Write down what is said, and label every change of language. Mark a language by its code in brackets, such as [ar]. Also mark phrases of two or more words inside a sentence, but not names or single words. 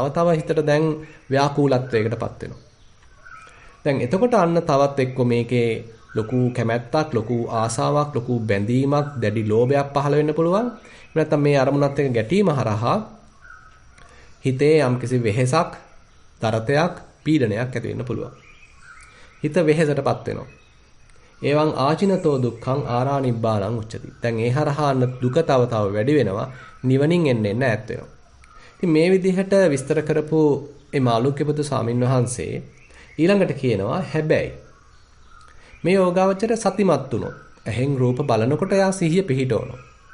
[si] තව හිතට දැන් ව්‍යාකූලත්වයකටපත් වෙනවා. දැන් එතකොට අන්න තවත් එක්ක මේකේ ලොකු කැමැත්තක්, ලොකු ආසාවක්, ලොකු බැඳීමක්, දැඩි ලෝභයක් පහළ වෙන්න පුළුවන්. නැත්නම් මේ අරමුණත් එක්ක ගැටීම හරහා හිතේ යම්කිසි වෙහෙසක්, දරතයක්, පීඩනයක් ඇති වෙන්න පුළුවන්. හිත වෙහෙසටපත් වෙනවා. [pi] එවං ආචිනතෝ දුක්ඛං ආරානිබ්බාණං උච්චති. [si] දැන් ඒ හරහා දුක තව වැඩි වෙනවා. නිවනින් එන්න ඈත් වෙනවා. ඉතින් මේ විදිහට විස්තර කරපු මේ මාළුක්‍ය පුදු ස්වාමින් වහන්සේ ඊළඟට කියනවා හැබැයි මේ යෝගාවචර සතිමත් වුණොත් එහෙන් රූප බලනකොට යා සිහිය පිහිටවනවා.